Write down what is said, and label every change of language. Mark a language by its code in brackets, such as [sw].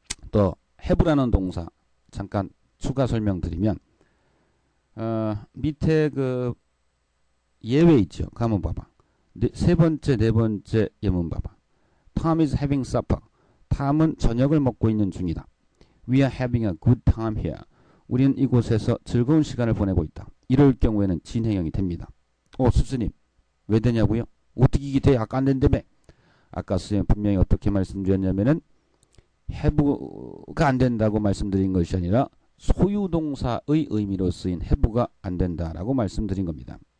[ko] 또 have라는 동사 잠깐 추가 설명드리면 밑에 그 예외 있죠. 가만 봐봐. 세 번째, 네 번째 예문 봐봐. [en] Tom is having supper. [ko] 탐은 저녁을 먹고 있는 중이다. [en] We are having a good time here. [ko] 우리는 이곳에서 즐거운 시간을 보내고 있다. 이럴 경우에는 진행형이 됩니다. 스님 왜 되냐고요? 어떻게 이게 돼? 아까 안 된다며. 아까 선생님 분명히 어떻게 말씀드렸냐면은 have가 안 된다고 말씀드린 것이 아니라 소유동사의 의미로 쓰인 have가 안 된다라고 말씀드린 겁니다.